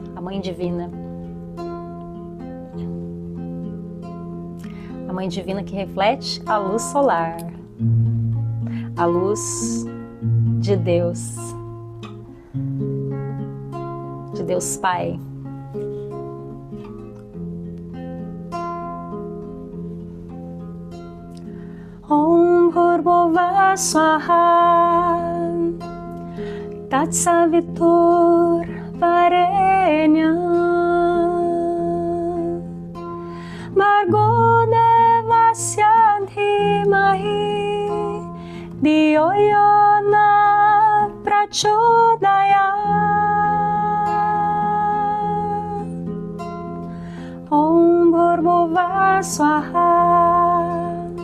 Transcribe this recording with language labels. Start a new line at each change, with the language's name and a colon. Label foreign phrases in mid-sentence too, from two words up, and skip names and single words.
Portuguese: A Mãe Divina. A Mãe Divina que reflete a luz solar, a luz de Deus Pai.
Sanskrit: ॐ भूर्भुवः स्वाहा तत्सवितुर्वरेण्यं भर्गो देवस्य धीमहि धियो यो नः प्रचोदयात् ॐ भूर्भुवः स्वाहा